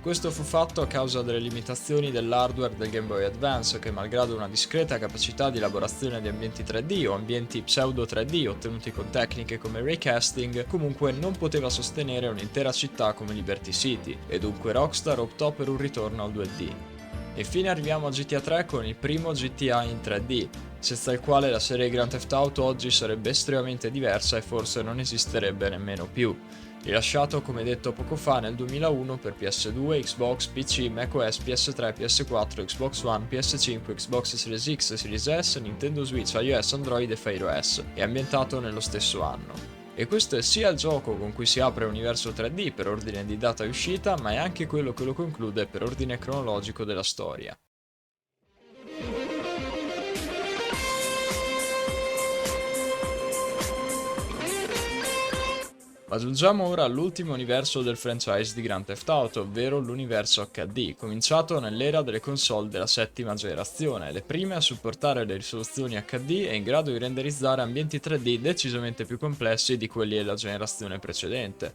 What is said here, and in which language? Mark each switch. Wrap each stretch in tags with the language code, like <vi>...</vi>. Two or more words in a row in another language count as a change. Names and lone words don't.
<it>Questo fu fatto a causa delle limitazioni dell'hardware del Game Boy Advance che, malgrado una discreta capacità di elaborazione di ambienti 3D o ambienti pseudo 3D ottenuti con tecniche come raycasting, comunque non poteva sostenere un'intera città come Liberty City, e dunque Rockstar optò per un ritorno al 2D. E infine arriviamo a GTA 3 con il primo GTA in 3D, senza il quale la serie Grand Theft Auto oggi sarebbe estremamente diversa e forse non esisterebbe nemmeno più. Rilasciato come detto poco fa nel 2001 per PS2, Xbox, PC, macOS, PS3, PS4, Xbox One, PS5, Xbox Series X, Series S, Nintendo Switch, iOS, Android e Fire OS, e ambientato nello stesso anno. E questo è sia il gioco con cui si apre l'universo 3D per ordine di data di uscita, ma è anche quello che lo conclude per ordine cronologico della storia. Ma giungiamo ora all'ultimo universo del franchise di Grand Theft Auto, ovvero l'universo HD, cominciato nell'era delle console della settima generazione, le prime a supportare le risoluzioni HD e in grado di renderizzare ambienti 3D decisamente più complessi di quelli della generazione precedente.</it>